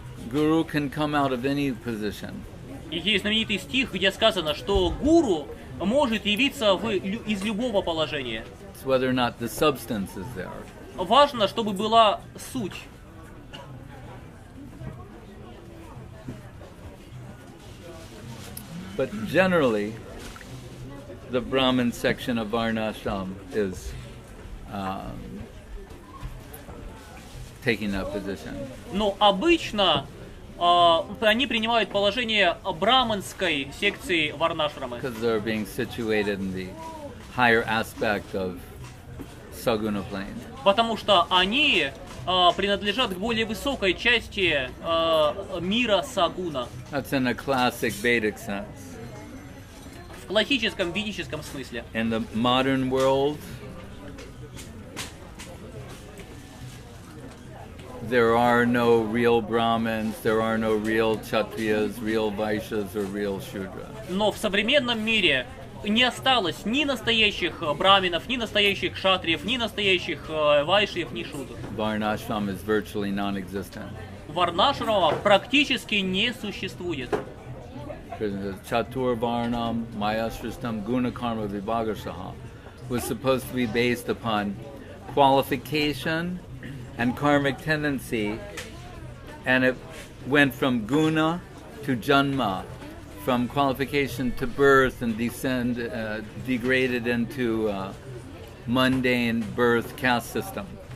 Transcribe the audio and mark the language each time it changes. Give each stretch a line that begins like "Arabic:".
English: Guru can come out of any position.
Russian: И есть знаменитый стих, где сказано, что гуру может явиться из любого положения.
English: It's whether or not the substance is there.
Russian: Важно, чтобы была суть.
English: But generally, the Brahmin section of Varnashram is taking that position.
Russian: Но обычно они принимают положение браманской секции варнашрамы.
English: Because they're being situated in the higher aspect of Saguna plane.
Russian: Потому что они принадлежат к более высокой части мира сагуна.
English: That's in a classic Vedic sense.
Russian: В классическом ведическом смысле.
English: In the modern world, there are no real Brahmins, there are no real Kshatriyas, real Vaishyas, or real Shudras.
Russian: Но в современном мире не осталось ни настоящих браминов, ни настоящих кшатриев, ни настоящих вайшиев, ни шудр.
English: Varnashram is virtually non-existent.
Russian: Варнашрама практически не существует.
Sanskrit: Chatur Varnam Maya Srishtam Guna Karma Vibhagasaha
English: was supposed to be based upon qualification and karmic tendency, and it went from guna to janma, from qualification to birth, and degraded into mundane birth caste system.